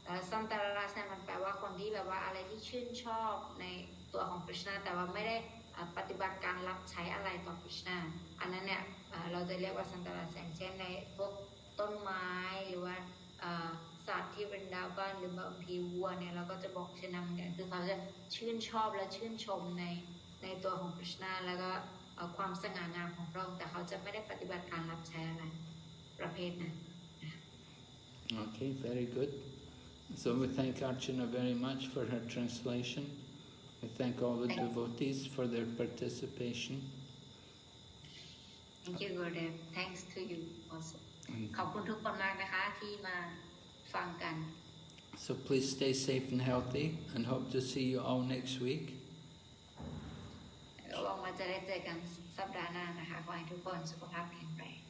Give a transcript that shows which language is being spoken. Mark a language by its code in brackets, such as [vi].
[th] สันตราชเนี่ยมันแปลว่าคนที่แบบว่าอะไรที่ชื่นชอบในตัวของกฤษณะแต่ว่าไม่ได้ปฏิบัติการรับใช้อะไรต่อกฤษณะอันนั้นเนี่ยเราจะเรียกว่าสันตราชเช่นในพวกต้นไม้หรือว่า สัตว์ที่เป็นดาวบ้านหรือบางทีวัวเนี่ยเราก็จะบอกเช่นนั้นเหมือนกันคือเขาจะชื่นชอบและชื่นชมในตัวของกฤษณะแล้วก็ความสง่างามของพระองค์แต่เขาจะไม่ได้ปฏิบัติการรับใช้อะไรประเภทนั้น [en] Okay, very good. So we thank Archana very much for her translation. I thank all the devotees for their participation. Thank you, Gurudev. Thanks to you also. [th] ขอบคุณทุกคนมากนะคะที่มาฟังกัน [en] So please stay safe and healthy, and hope to see you all next week. [th] หวังว่าจะได้เจอกันสัปดาห์หน้านะคะขอให้ทุกคนสุขภาพแข็งแรง